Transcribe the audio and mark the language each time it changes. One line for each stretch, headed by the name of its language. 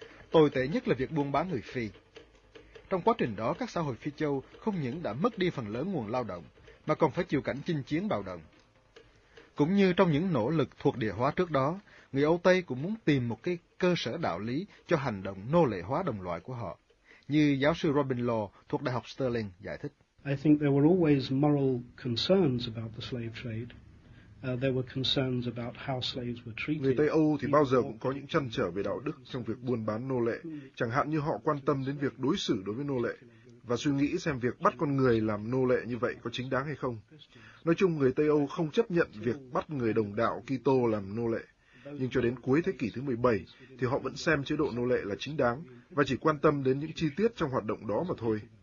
Vietnamese: Tồi tệ nhất là việc buôn bán người Phi. Trong quá trình đó, các xã hội Phi Châu không những đã mất đi phần lớn nguồn lao động, mà còn phải chịu cảnh chinh chiến bạo động. Cũng như trong những nỗ lực thuộc địa hóa trước đó, người Âu Tây cũng muốn tìm một cái cơ sở đạo lý cho hành động nô lệ hóa đồng loại của họ, như giáo sư Robin Law thuộc Đại học Stirling giải thích.
English: I think there were always moral concerns about the slave trade,
Vietnamese: Người Tây Âu thì bao giờ cũng có những trăn trở về đạo đức trong việc buôn bán nô lệ, chẳng hạn như họ quan tâm đến việc đối xử đối với nô lệ, và suy nghĩ xem việc bắt con người làm nô lệ như vậy có chính đáng hay không. Nói chung, người Tây Âu không chấp nhận việc bắt người đồng đạo Kitô làm nô lệ, nhưng cho đến cuối thế kỷ thứ 17 thì họ vẫn xem chế độ nô lệ là chính đáng và chỉ quan tâm đến những chi tiết trong hoạt động đó mà thôi.